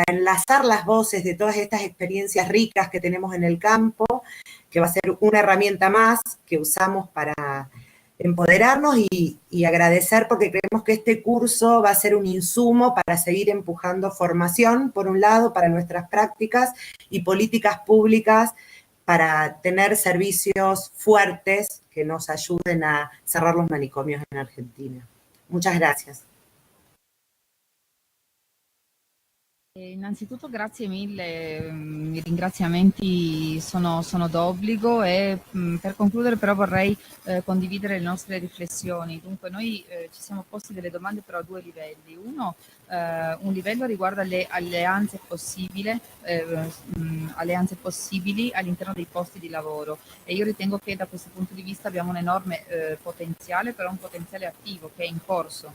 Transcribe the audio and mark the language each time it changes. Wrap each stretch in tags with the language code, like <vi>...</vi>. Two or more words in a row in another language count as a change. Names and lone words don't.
<es>enlazar las voces de todas estas experiencias ricas que tenemos en el campo, que va a ser una herramienta más que usamos para empoderarnos y agradecer, porque creemos que este curso va a ser un insumo para seguir empujando formación, por un lado, para nuestras prácticas y políticas públicas para tener servicios fuertes que nos ayuden a cerrar los manicomios en Argentina. Muchas gracias.</es> <it>Innanzitutto grazie mille, i ringraziamenti sono d'obbligo e per concludere però vorrei condividere le nostre riflessioni. Dunque noi ci siamo posti delle domande però a 2 livelli. Uno, un livello riguarda le alleanze possibili all'interno dei posti di lavoro, e io ritengo che da questo punto di vista abbiamo un enorme potenziale, però un potenziale attivo che è in corso.</it>